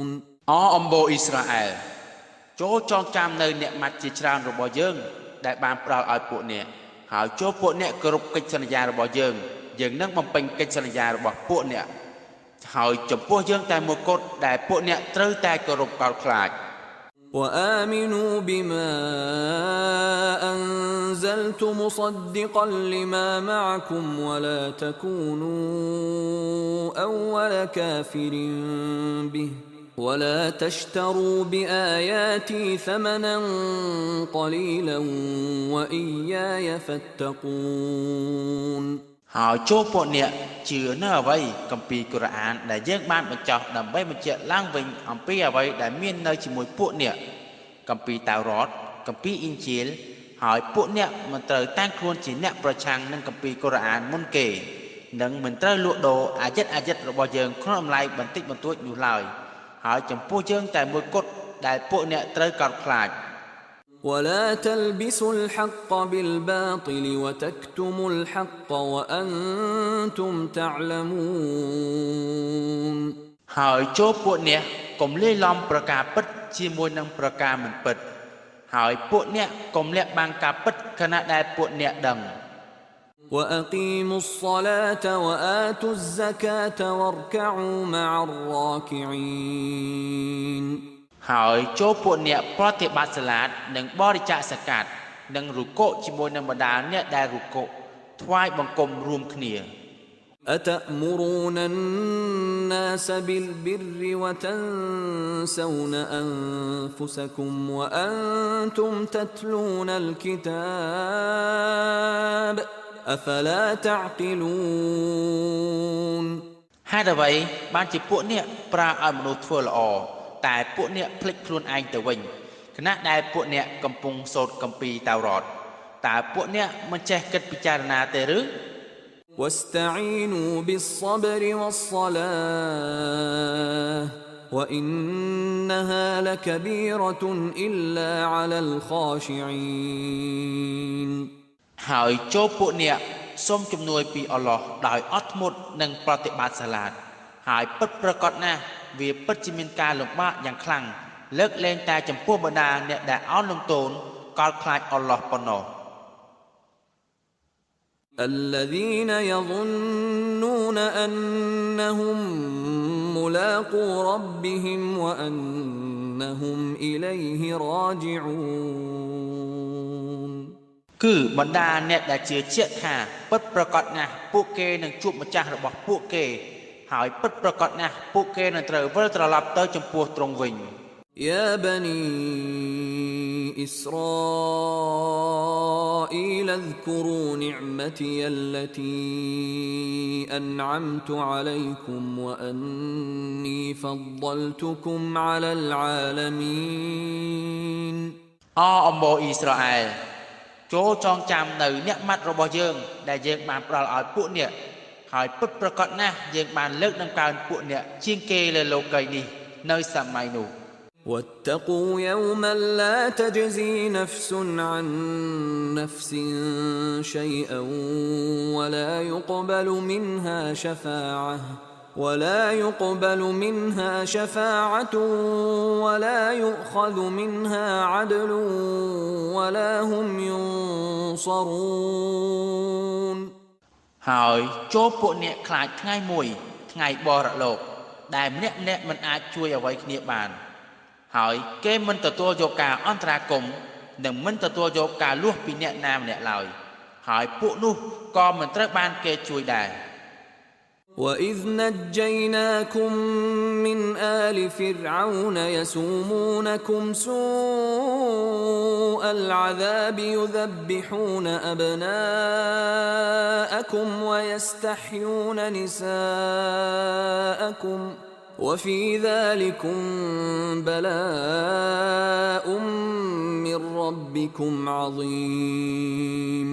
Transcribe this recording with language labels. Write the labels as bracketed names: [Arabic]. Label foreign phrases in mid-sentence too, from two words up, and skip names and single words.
[Khmer] អំបូរអ៊ីស្រាអែលចូលចងចាំនៅអ្នកម៉ាត់ជាច្រើនរបស់យើងដែលបានផ្ដល់ឲ្យពួកអ្នកហើយចូលពួកអ្នកគោរពកិច្ចសន្យារបស់យើងនឹងបំពេញកិច្ចសន្យារបស់ពួកអ្នកហើយចំពោះយើងតែមួយគត់ដែលពួកអ្នកត្រូវតែគោរពកោតខ្លាច [Arabic] وآمنوا بما أنزلت مصدقا لما معكم ولا تكونوا أول كافر به ولا تشتروا بآياتي ثمنا قليلا وإياي فاتقون [Khmer] ហើយចូលពួកអ្នកជឿនៅអ្វីគម្ពីរកូរ៉ានដែលយើងបានបញ្ចុះដើម្បីបញ្ជាក់ឡើងវិញអំពីអ្វីដែលមាននៅជាមួយពួកអ្នកគម្ពីរតាវរ៉តគម្ពីរអ៊ីនជីលហើយពួកអ្នកមិនត្រូវតាំងខ្លួនជាអ្នកប្រឆាំងនឹងគម្ពីរកូរ៉ានមុនគេនិងមិនត្រូវលក់ដូរអាចិតរបស់យើងក្នុងតម្លៃបន្តិចបន្តួចនោះឡើយហើយចំពោះយើងតែមួយគត់ដែលពួកអ្នកត្រូវកោតខ្លាច [Arabic] ولا تلبسوا الحق بالباطل وتكتموا الحق وأنتم تعلمون [Khmer] ហើយចូលពួកអ្នកកុំលាយឡំប្រការពិតជាមួយនឹងប្រការមិនពិតហើយពួកអ្នកកុំលាក់បាំងការពិតខណៈដែលពួកអ្នកដឹង [Arabic] وأقيموا الصلاة وآتوا الزكاة واركعوا مع الراكعين [Khmer] ហើយចូលពួកអ្នកប្រតិបត្តិសាឡាតនិងបរិច្ចាគសកាត់និងរុកុជាមួយនឹងបណ្ដាអ្នកដែលរុកុថ្វាយបង្គំរួមគ្នា [Arabic] أتأمرون الناس بالبر وتنسون أنفسكم وأنتم تتلون الكتاب أفلا تعقلون [Khmer] ហេតុអ្វីបានជាពួកអ្នកប្រើឲ្យមនុស្សធ្វើល្អតែពួកអ្នកភ្លេចខ្លួនឯងទៅវិញខណៈដែលពួកអ្នកកំពុងសូត្រគម្ពីរតាវរ៉តតើពួកអ្នកមិនចេះគិតពិចារណាទេឬ [Arabic] واستعينوا بالصبر والصلاة وإنها لكبيرة إلا على الخاشعين [Khmer] ហើយចូលពួកអ្នកសូមជំនួយពីអល់ឡោះដោយអត់ធ្មត់និងប្រតិបត្តិសាឡាតហើយពិតប្រាកដណាស់វាពិតជាមានការលំបាកយ៉ាងខ្លាំងលើកលែងតែចំពោះបណ្ដាអ្នកដែលអោនលំទោនកោតខ្លាចអល់ឡោះប៉ុណ្ណោះ [Arabic] الذين يظنون أنهم ملاقو ربهم وأنهم إليه راجعون [Khmer] គឺបណ្ដាអ្នកដែលជឿជាក់ថាពិតប្រាកដណាស់ពួកគេនឹងជួបម្ចាស់របស់ពួកគេហើយពិតប្រាកដណាស់ពួកគេនឹងត្រូវវិលត្រឡប់ទៅចំពោះទ្រង់វិញ [Arabic] يا بني إسرائيل اذكروا نعمتي التي أنعمت عليكم وأني فضلتكم على العالمين [Khmer] អំបូរអ៊ីស្រាអែលចូលចងចាំនៅអ្នកម៉ាត់របស់យើងដែលយើងបានផ្ដល់ឲ្យពួកអ្នកហើយពិតប្រាកដណាស់យើងបានលើកដំកើងពួកអ្នកជាងគេលើលោកីយ៍នេះនៅសម័យនោះ [Arabic] واتقوا يوما لا تجزي نفس عن نفس شيئا ولا يقبل منها شفاعة ولا يؤخذ منها عدل ولا هم ينصرون [Khmer] ហើយចូលពួកអ្នកខ្លាចថ្ងៃមួយថ្ងៃបរលោកដែលម្នាក់មិនអាចជួយអ្វីគ្នាបានហើយគេមិនទទួលយកការអន្តរាគមន៍និងមិនទទួលយកការលួសពីអ្នកណាម្នាក់ឡើយហើយពួកនោះក៏មិនត្រូវបានគេជួយដែរ [Arabic] وإذ نجيناكم من آل فرعون يسومونكم سوء العذاب يذبحون أبناءكم ويستحيون نساءكم وفي ذلكم بلاء من ربكم عظيم